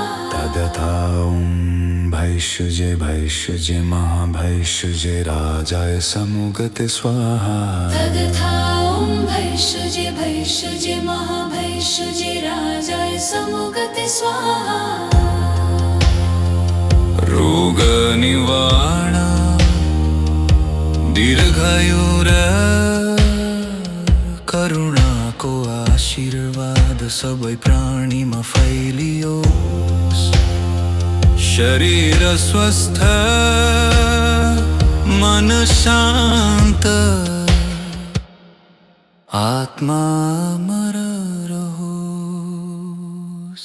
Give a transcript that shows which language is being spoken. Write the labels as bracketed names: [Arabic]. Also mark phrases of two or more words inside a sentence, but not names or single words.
[Sanskrit] तथा ॐ भैषजे भैषजे महाभैषजे राजाय समुगते स्वाहा तथा ॐ भैषजे भैषजे महाभैषजे राजाय समुगते स्वाहा [Nepali] रोग निवारण दीर्घायुर करुणा को आशीर्वाद सबै प्राणीमा फैलियोस् शरीर स्वस्थ मन शान्त आत्मा अमर रहोस्